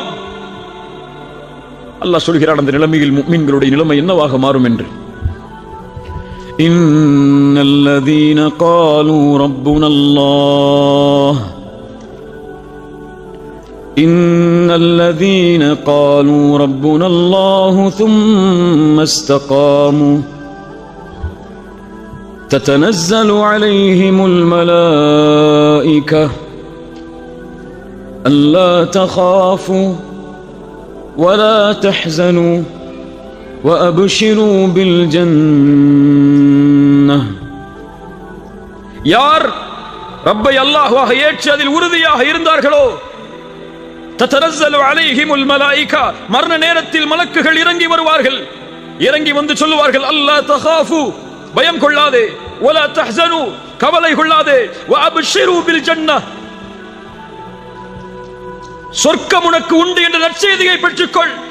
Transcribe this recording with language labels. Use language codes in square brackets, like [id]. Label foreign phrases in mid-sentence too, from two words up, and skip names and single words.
[ta] அல்லாஹ் சொல்கிறான் அந்த நிலைமையில் முஃமின்களுடைய நிலைமை என்னவாக மாறும் என்று. [ar] إن الذين قالوا ربنا الله إن الذين قالوا ربنا الله ثم استقاموا تتنزل عليهم الملائكة ألا تخافوا ولا تحزنوا وأبشروا بالجنة. [ta] யார் ரப்பை அல்லாஹ்வாக ஏற்று அதில் உறுதியாக இருந்தார்களோ, [ar] تتنزل عليهم الملائكة, [ta] மரண நேரத்தில் மலக்குகள் இறங்கி வருவார்கள். இறங்கி வந்து சொல்லுவார்கள், [ar] ألا تخافوا, [ta] பயம் கொள்ளாதே, [ar] ولا تحزنوا, [ta] கவலை கொள்ளாதே, [ar] وأبشروا بالجنة, [ta] சொர்க்கம் உனக்கு உண்டு என்ற நற்செய்தியை பெற்றுக்கொள்.